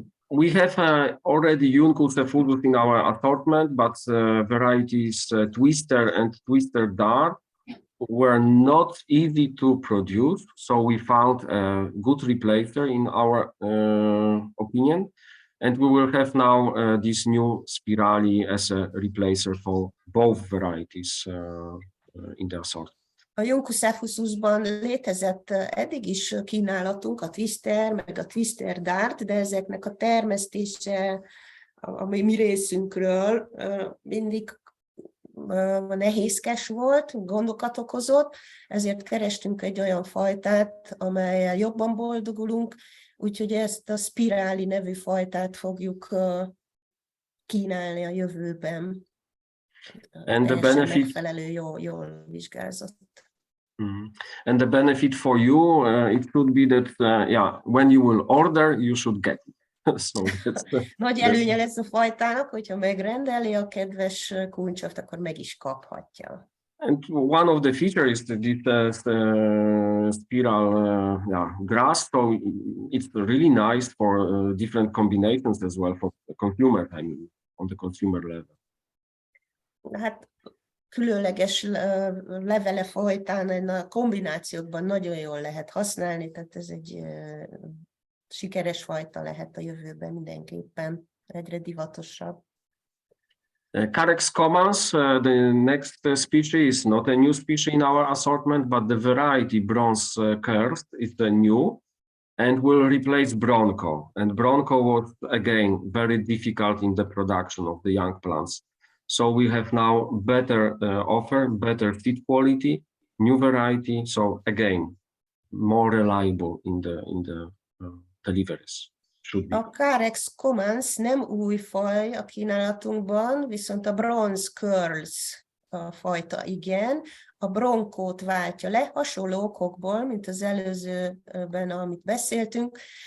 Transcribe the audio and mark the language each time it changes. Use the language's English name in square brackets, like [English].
[English] We have already Juncus effusus in our assortment, but varieties Twister and Twister Dart were not easy to produce, so we found a good replacer in our opinion, and we will have now this new Spirali as a replacer for both varieties in the assortment. [Hungarian] A Juncus effususban létezett eddig is kínálatunk, a Twister, meg a Twister Dart, de ezeknek a termesztése, ami mi részünkről mindig nehézkes volt, gondokat okozott, ezért kerestünk egy olyan fajtát, amellyel jobban boldogulunk, úgyhogy ezt a Spirali nevű fajtát fogjuk kínálni a jövőben. [English] And the benefit, [Hungarian] megfelelő, jól vizsgázott. [English] And the benefit for you, it should be that, when you will order, you should get it. So [Hungarian] nagy előnye lesz a fajtának, hogyha megrendeli a kedves kuncsot, akkor meg is kaphatja. [English] And one of the features is this spiral grass, so it's really nice for different combinations as well for the consumer, I mean, on the consumer level. [Hungarian] Hát különleges levele fajtán a kombinációkban nagyon jól lehet használni, tehát ez egy sikeres fajta lehet a jövőben mindenképpen, egyre divatosabb. [English] Carex commons, the next species is not a new species in our assortment, but the variety Bronze Curse is the new and will replace Bronco. And Bronco was again very difficult in the production of the young plants. So we have now better offer, better seed quality, new variety. So again, more reliable in the deliveries. [Hungarian] A Carex commons nem új faj a kínálatunkban, viszont a Bronze Curls a fajta igen. A Broncót váltja le, hasonló okokból, mint az előzőben, amit beszéltünk.